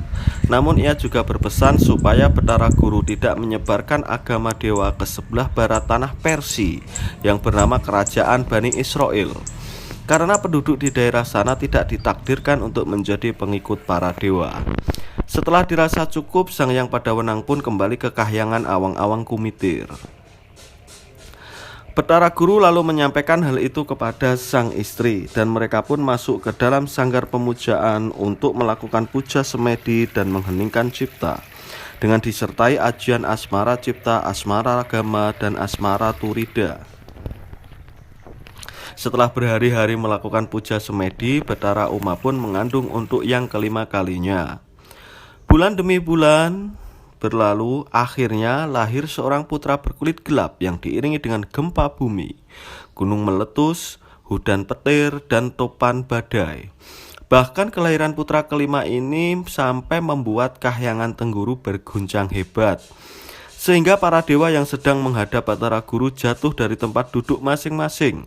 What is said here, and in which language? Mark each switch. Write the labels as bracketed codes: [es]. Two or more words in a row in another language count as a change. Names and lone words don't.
[id] Namun ia juga berpesan supaya Betara Guru tidak menyebarkan agama dewa ke sebelah barat tanah Persia yang bernama Kerajaan Bani Israel, karena penduduk di daerah sana tidak ditakdirkan untuk menjadi pengikut para dewa. Setelah dirasa cukup, Sang Hyang Padawenang pun kembali ke Kahyangan Awang-Awang Kumitir. Betara Guru lalu menyampaikan hal itu kepada sang istri dan mereka pun masuk ke dalam sanggar pemujaan untuk melakukan puja semedi dan mengheningkan cipta dengan disertai ajian asmara cipta, asmara agama, dan asmara turida. Setelah berhari-hari melakukan puja semedi, Betara Uma pun mengandung untuk yang kelima kalinya. Bulan demi bulan berlalu, akhirnya lahir seorang putra berkulit gelap yang diiringi dengan gempa bumi, gunung meletus, hujan petir, dan topan badai. Bahkan kelahiran putra kelima ini sampai membuat Kahyangan Tengguru berguncang hebat, sehingga para dewa yang sedang menghadap Betara Guru jatuh dari tempat duduk masing-masing.